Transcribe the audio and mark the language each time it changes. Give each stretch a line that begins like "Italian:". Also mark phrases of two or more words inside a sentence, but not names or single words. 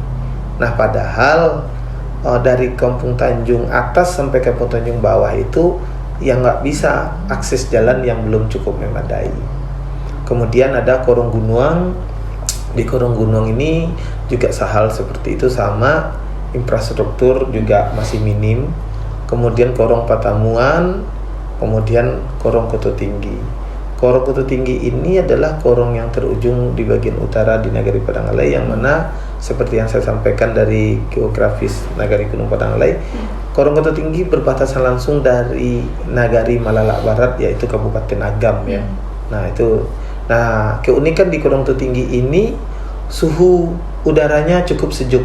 Indonesian: Nah, padahal dari Kampung Tanjung atas sampai Kampung Tanjung Bawah itu yang nggak bisa akses jalan yang belum cukup memadai. Kemudian ada Korong Gunuang. Di Korong Gunuang ini juga sahal seperti itu, sama infrastruktur juga masih minim. Kemudian Korong Patamuan, kemudian Korong Koto Tinggi. Korong Koto Tinggi ini adalah korong yang terujung di bagian utara di Nagari Padangalai, yang mana seperti yang saya sampaikan dari geografis Nagari Gunung Padangalai, Korong Koto Tinggi berbatasan langsung dari Nagari Malalak Barat, yaitu Kabupaten Agam ya. Nah, keunikan di Korong Koto Tinggi ini suhu udaranya cukup sejuk.